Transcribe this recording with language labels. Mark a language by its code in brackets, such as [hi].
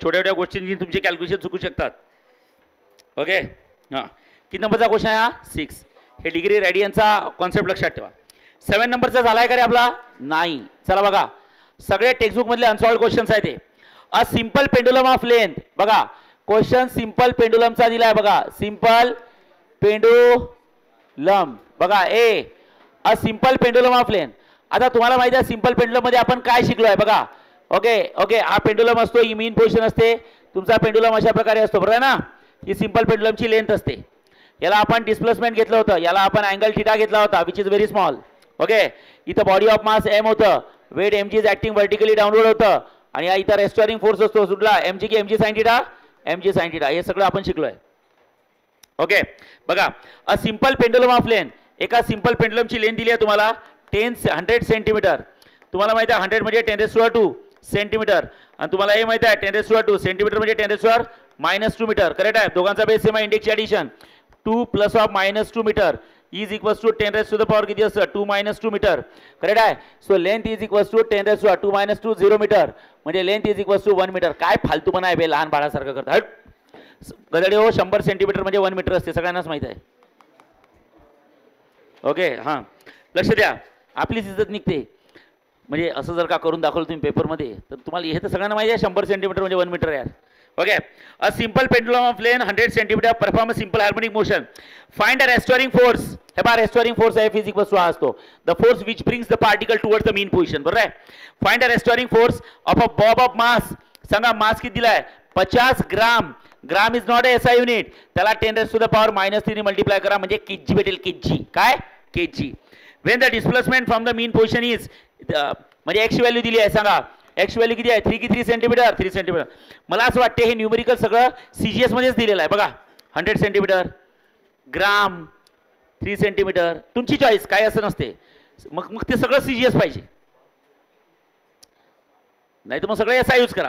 [mr] छोट्या छोट्या गोष्टींनी तुमचे कॅल्क्युलेशन चुकू शकतात. ओके हां किती नंबरचा क्वेश्चन आहे हा 6. हे डिग्री रेडियनचा कॉन्सेप्ट लक्षात ठेवा. 7 नंबरचा झालाय का रे आपला नाही. चला बघा सगळे टेक्स्टबुक मधले अनसॉल्व्ड क्वेश्चन्स आहेत ते. [en] a simple pendulum of length [mr] बघा क्वेश्चन सिंपल पेंडुलमचा दिलाय बघा. सिंपल पेंडुलम बघा a simple pendulum of length. आता तुम्हाला माहिती आहे सिंपल पेंडुलम मध्ये आपण काय शिकलोय बघा. ओके हा पेंडुलम असतो ही मीन पोझिशन असते. तुमचा पेंडुलम अशा प्रकारे असतो बरोबर ना. ही सिंपल पेंडुलमची लेंथ असते. याला आपण डिस्प्लेसमेंट घेतलं होतं. याला आपण अँगल थिटा घेतला होता [en] Which is very small. [mr] Okay इथं बॉडी ऑफ मास एम होतं. [en] weight mg is acting vertically downward [mr] होतं आणि या इथं रेस्टोरिंग फोर्स असतो सुटला mg की mg sin theta हे सगळं आपण शिकलोय. ओके बघा a simple pendulum of length. एका सिंपल पेंडुलमची लेंथ दिली आहे तुम्हाला 100 सेंटीमीटर. तुम्हाला माहिती आहे 100 म्हणजे 10 raised to power 2 सेंटीमीटर आणि तुम्हाला हे माहिती आहे 10 raised to power 2 सेंटीमीटर म्हणजे 10 raised to power -2 metre. Correct आहे. दोघांचा बेस सेम आहे. इंडेक्सची addition 2 + -2 metre is equals to 10 raised to the power किती असतं 2 - 2 मीटर. करेक्ट आहे. So length is equals to 10 raised to the power 2 - 2 0 metre म्हणजे length is equals to 1 metre. काय फालतूपणा आहे बे लहान बाळासारखं करतात गदडे हो. 100 सेंटीमीटर म्हणजे 1 मीटर असते सगळ्यांनाच माहिती आहे. ओके हां लक्ष द्या आपलीच इज्जत निघते. म्हणजे असं जर का करून दाखवलं तुम्ही पेपरमध्ये तर तुम्हाला हे तर सगळ्यांना माहिती आहे 100 सेंटीमीटर म्हणजे 1 मीटर यार. [en] Okay, a simple pendulum of length 100 cm perform a simple harmonic motion. Find a restoring force. [mr] हे पहा [en] restoring force F is equals to [mr] असतो [en] the force which brings the particle towards the mean position. [mr] बरोबर आहे. [en] Find a restoring force of a bob of mass. [mr] सांगा मास किती दिलाय 50 ग्राम. [en] Gram is not a SI unit. [mr] त्याला 10 raised to the power -3 ने multiply करा म्हणजे kg भेटेल. kg काय kg. [en] When the displacement from the mean position is [mr] म्हणजे x ची व्हॅल्यू दिली आहे. सांगा एक्स व्हॅल्यू किती आहे 3 की 3 सेंटीमीटर 3 सेंटीमीटर. मला असं वाटते हे न्यूमेरिकल सगळं CGS मध्येच दिलेलं आहे बघा. 100 सेंटीमीटर ग्राम 3 सेंटीमीटर तुमची चॉईस काय असं नसते. मग ते सगळं CGS पाहिजे नाही तर मग सगळं SI यूज करा.